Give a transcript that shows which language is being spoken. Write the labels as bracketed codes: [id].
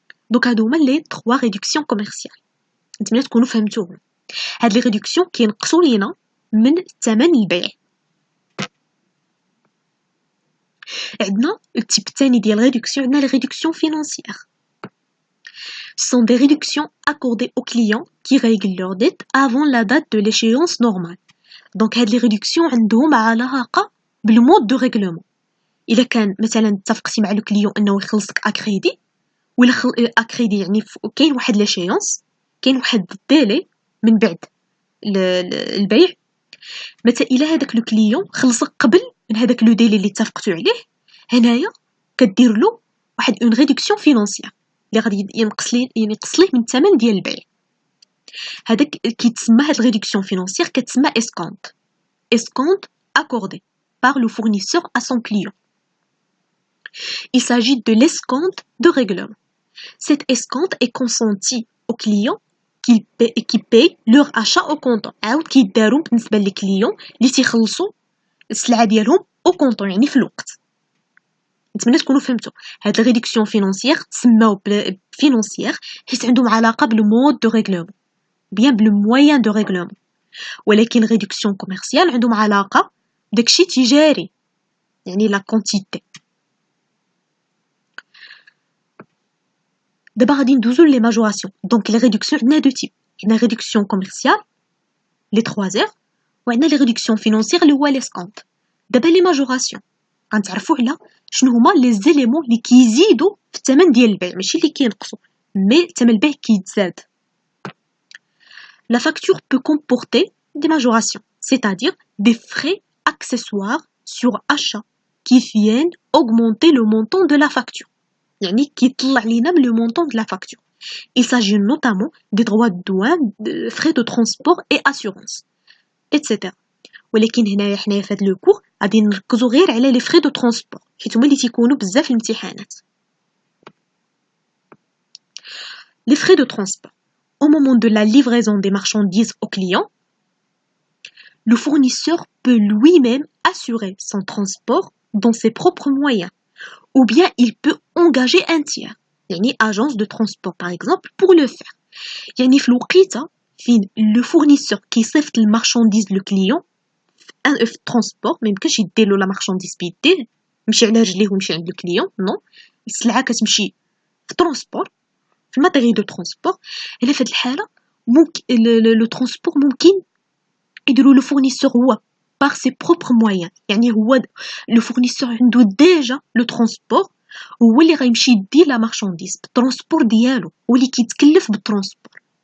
[ar] دونك هادو هما لي 3 ريدكسيون كوميرسيال. نتمنى تكونوا فهمتوهم. هاد لي ريدكسيون كينقصوا لينا من ثمن البيع. عندنا التيب الثاني ديال ريدكسيون، عندنا لي ريدكسيون فينانسيير. [fr] sont des réductions accordées aux clients qui règlent leur dette avant la date de l'échéance normale. [ar] donc هاد لي ريدكسيون عندهم علاقه بالمود دو ريغلومون. الا كان مثلا اتفقتي مع لو كليون انه يخلصك اكريدي، ولا اكريدي يعني كاين واحد لاشيونس، كاين واحد الديلي من بعد البيع. مثلا الا هذاك لو كليون خلصك قبل من هذاك لو ديلي اللي اتفقتوا عليه، هنايا كدير له واحد اون ريدكسيون فينانسيير اللي غادي ينقص ليه من الثمن ديال البيع. هذاك كيتسمى هاد الريدكسيون فينانسيير كتسمى اسكونت [fr] accordé par le fournisseur à son client. Il s'agit de l'escompte de règlement. Cette escompte est consentie aux clients qui payent leur achat au comptant. [ar] عاود كيداروا بالنسبه للكليون اللي تيخلصوا السلعه ديالهم او كونطون يعني في الوقت. نتمنى تكونوا فهمتوا. هاد الريدكسيون فينانسيير تسماو فينانسيير حيت عندهم علاقه بالمود دو ريغلومون بيان بالموين دو ريغلومون، ولكن ريدكسيون كوميرسيال عندهم علاقه داكشي تجاري يعني لا كونتيتي. دابا غادي ندوزو لي ماجوراسيون. دونك لي ريدكسيون عندنا دو تيب، عندنا ريدكسيون كوميرسيال لي 3 زير، وعندنا لي ريدكسيون فينانسيير اللي هو ليسكونت. دابا لي ماجوراسيون غنتعرفوا على شنو هما لي زيليمون اللي كيزيدوا في الثمن ديال البيع، ماشي اللي كينقصوا، مي ثمن البيع كيتزاد. [fr] La facture peut comporter des majorations, c'est-à-dire des frais accessoires sur achat qui viennent augmenter le montant de la facture. [ar] يعني كيطلع لينا من [fr] le montant de la facture. Il s'agit notamment des droits de douane, de frais de transport et assurance, etc. [ar] ولكن هنايا حنايا في هذا لو كور غادي نركزوا غير على لي فري دو ترونسبور حيت هما اللي تيكونوا بزاف في الامتحانات. [fr] Les frais de transport au moment de la livraison des marchandises aux clients le fournisseur peut lui-même assurer son transport dans ses propres moyens, ou bien il peut engager un tiers, يعني agence de transport par exemple, pour le faire. [ar] يعني في الوقيته فين le fournisseur كيصيفط المارشانديز لو كليون في transport ما يمكنش يديرلو لا مارشانديز بيديه يمشي على رجليه ويمشي عند الكليون نو السلعه كتمشي في ترونسبور في الماتيريال دو ترونسبور. الا في هذه الحاله ممكن لو ترونسبور ممكن يديروا لو فورنيسور هو [fr] par ses propres moyens، [ar] يعني هو لو فورنيسور عنده ديجا لو ترونسبور، هو اللي غيمشي يدي لا مارشانديز بالترونسبور ديالو، هو اللي كيتكلف بالترونسبور.